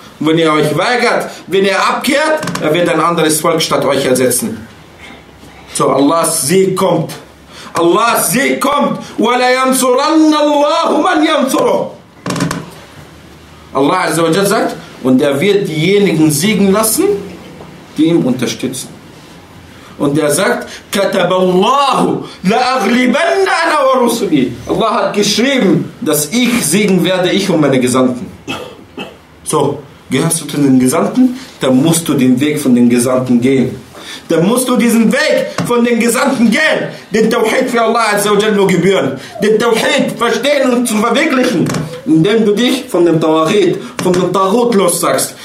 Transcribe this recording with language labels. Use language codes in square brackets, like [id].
[de] Wenn ihr euch weigert, wenn ihr abkehrt, er wird ein anderes Volk statt euch ersetzen. So, Allahs Sieg kommt. Allahs Sieg kommt. [ar] وَلَيَنْصُرَنَّ اللَّهُ مَنْ يَنْصُرُ. [de] Allah Azza wa Jalla sagt, und er wird diejenigen siegen lassen, die ihm unterstützen. Und er sagt, [ar] كَتَبَ اللَّهُ لَأَغْلِبَنَّ أَنَا وَرُسُلِي. [de] Allah hat geschrieben, dass ich siegen werde, ich und meine Gesandten. So, gehörst du zu den Gesandten? Dann musst du den Weg von den Gesandten gehen. Dann musst du diesen Weg von den Gesandten gehen. Den Tauhid für Allah Azza wa Jalla nur gebühren. Den Tauhid verstehen und zu verwirklichen. Indem du dich von dem Tawahid, von dem Tarot lossagst.